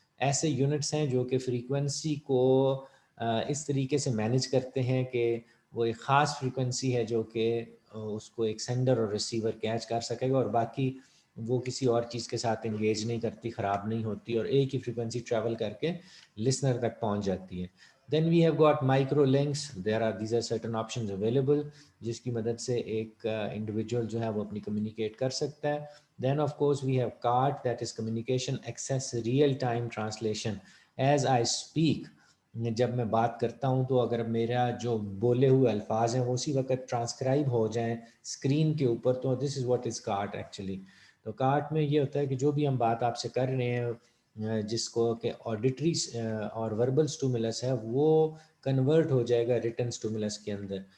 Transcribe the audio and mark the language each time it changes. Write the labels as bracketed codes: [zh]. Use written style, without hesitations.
[ur] ایسے یونٹس ہیں جو کہ فریکوینسی کو اس طریقے سے مینیج کرتے ہیں کہ وہ ایک خاص فریکوینسی ہے جو کہ اس کو ایک سینڈر اور ریسیور کیچ کر سکے گا, اور باقی وہ کسی اور چیز کے ساتھ انگیج نہیں کرتی, خراب نہیں ہوتی, اور ایک ہی فریکوینسی ٹریول کر کے لسنر تک پہنچ جاتی ہے. [en] Then we have got micro links. These are certain options available [ur] جس کی مدد سے ایک انڈیویجول جو ہے وہ اپنی کمیونیکیٹ کر سکتا ہے. [en] Then of course we have CART, that is communication access real time translation. As I speak, [ur] جب میں بات کرتا ہوں تو اگر میرا جو بولے ہوئے الفاظ ہیں وہ اسی وقت ٹرانسکرائب ہو جائیں اسکرین کے اوپر, تو [en] This is what is cart actually. [ur] تو کارٹ میں یہ ہوتا ہے کہ جو بھی ہم بات آپ سے کر رہے ہیں جس کو کہ آڈیٹری اور وربل سٹومولس ہے وہ کنورٹ ہو جائے گا ریٹن سٹومولس کے اندر.